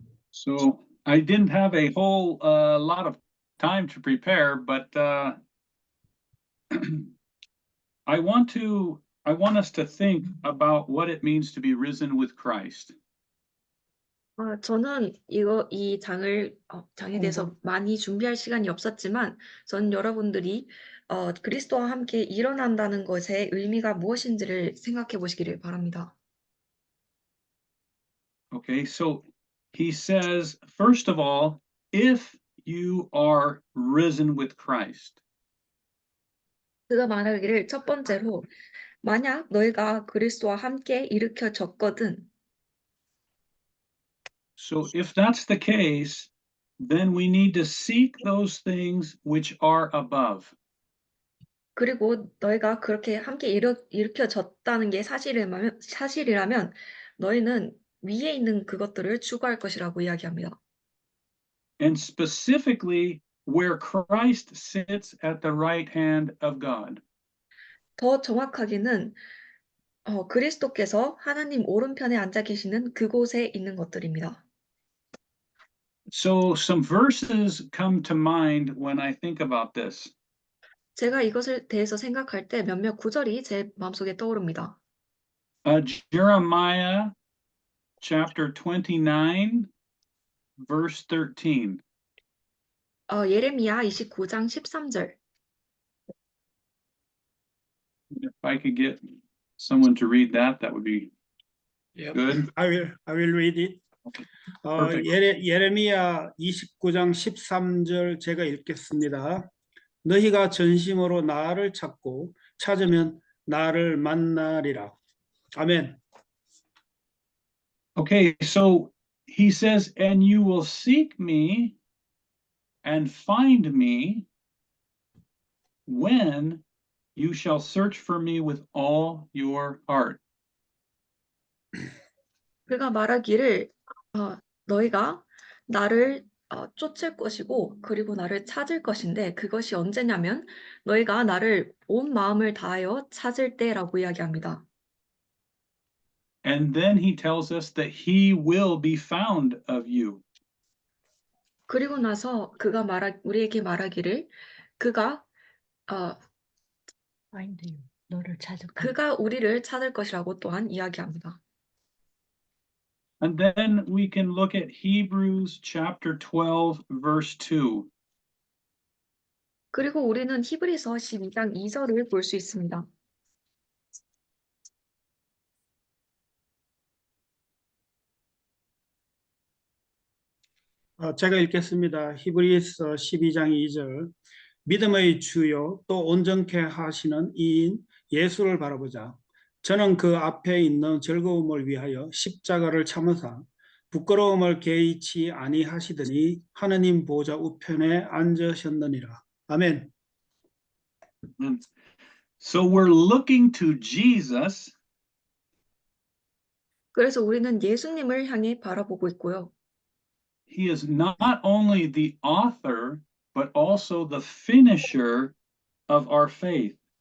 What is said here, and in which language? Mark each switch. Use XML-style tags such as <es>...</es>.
<en>So I didn't have a whole lot of time to prepare, but I want us to think about what it means to be risen with Christ.</en> <ko>저는 이 장에 대해서 많이 준비할 시간이 없었지만, 저는 여러분들이 그리스도와 함께 일어난다는 것의 의미가 무엇인지를 생각해 보시기를 바랍니다.</ko> <en>Okay, so he says, first of all, if you are risen with Christ.</en> <ko>그가 말하기를 첫 번째로, 만약 너희가 그리스도와 함께 일으켜졌거든.</ko> <en>So if that's the case, then we need to seek those things which are above.</en> <ko>그리고 너희가 그렇게 함께 일으켜졌다는 게 사실이라면 너희는 위에 있는 그것들을 추구할 것이라고 이야기합니다.</ko> <en>And specifically where Christ sits at the right hand of God.</en> <ko>더 정확하게는 그리스도께서 하나님 오른편에 앉아 계시는 그곳에 있는 것들입니다.</ko> <en>So some verses come to mind when I think about this.</en> <ko>제가 이것을 대해서 생각할 때 몇몇 구절이 제 마음속에 떠오릅니다.</ko> <en>Jeremiah chapter 29 verse 13.</en> <ko>예레미야 29장 13절.</ko> <en>If I could get someone to read that, that would be good. I will read it. Perfect.</en> <ko>예레미야 29장 13절 제가 읽겠습니다. 너희가 전심으로 나를 찾고 찾으면 나를 만나리라. 아멘.</ko> <en>Okay, so he says, and you will seek me and find me when you shall search for me with all your heart.</en> <ko>그가 말하기를 너희가 나를 쫓을 것이고 그리고 나를 찾을 것인데 그것이 언제냐면 너희가 나를 온 마음을 다하여 찾을 때라고 이야기합니다.</ko> <en>And then he tells us that he will be found of you.</en> <ko>그리고 나서 그가 우리에게 말하기를 그가 그가 우리를 찾을 것이라고 또한 이야기합니다.</ko> <en>And then we can look at Hebrews chapter 12 verse 2.</en> <ko>그리고 우리는 히브리서 12장 2절을 볼 수 있습니다. 제가 읽겠습니다. 히브리서 12장 2절. 믿음의 주요 또 온전케 하시는 이인 예수를 바라보자. 저는 그 앞에 있는 즐거움을 위하여 십자가를 참으사 부끄러움을 개의치 아니하시더니 하느님 보좌 우편에 앉으셨느니라. 아멘.</ko> <en>So we're looking to Jesus</en> <ko>그래서 우리는 예수님을 향해 바라보고 있고요.</ko> <en>He is not only the author, but also the finisher of our faith.</en>